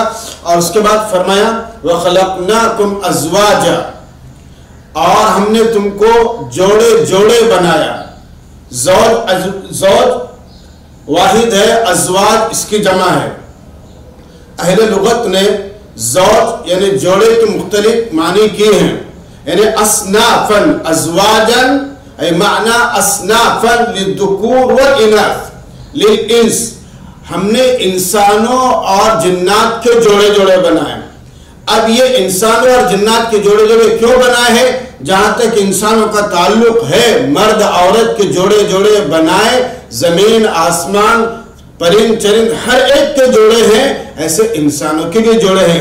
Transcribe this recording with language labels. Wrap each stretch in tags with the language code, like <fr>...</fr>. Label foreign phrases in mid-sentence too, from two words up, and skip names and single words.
<ur>اور اس کے بعد فرمایا</ur> <ar>وَخَلَقْنَاكُمْ أَزْوَاجًا،</ar> <ur>اور ہم نے تم کو جوڑے جوڑے بنایا۔ زوج واحد ہے، ازواج اس کی جمع ہے۔ اہل لغت نے زوج یعنی جوڑے کے مختلف معنی کیے ہیں، یعنی</ur> <ar>اصنافاً، ازواجاً ای معنی اصنافاً للذکور والاناث للانس،</ar> <ur>ہم نے انسانوں اور جنات کے جوڑے جوڑے بنائے۔ اب یہ انسانوں اور جنات کے جوڑے جوڑے کیوں بنائے ہیں؟ جہاں تک انسانوں کا تعلق ہے، مرد عورت کے جوڑے جوڑے بنائے، زمین آسمان پرند چرند ہر ایک کے جوڑے ہیں، ایسے انسانوں کے بھی جوڑے ہیں۔</ur>